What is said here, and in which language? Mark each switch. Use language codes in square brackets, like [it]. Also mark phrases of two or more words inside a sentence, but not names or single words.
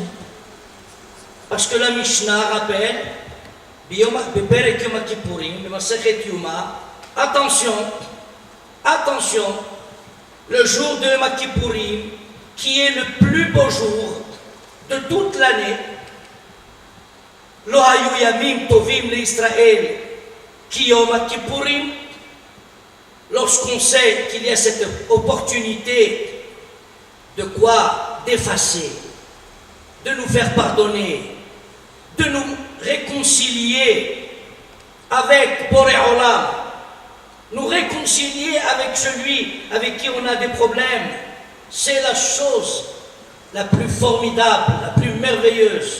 [fr] Parce que la Mishnah rappelle, attention, attention, le jour de Yom Kippourim, qui est le plus beau jour de toute l'année, [he] לא היו ימים טובים לישראל, כי יום כיפורים, [fr] lorsqu'on sait qu'il y a cette opportunité de quoi d'effacer, de nous faire pardonner, de nous réconcilier avec [he] בורא עולם, [fr] nous réconcilier avec celui avec qui on a des problèmes, c'est la chose la plus formidable, la plus merveilleuse.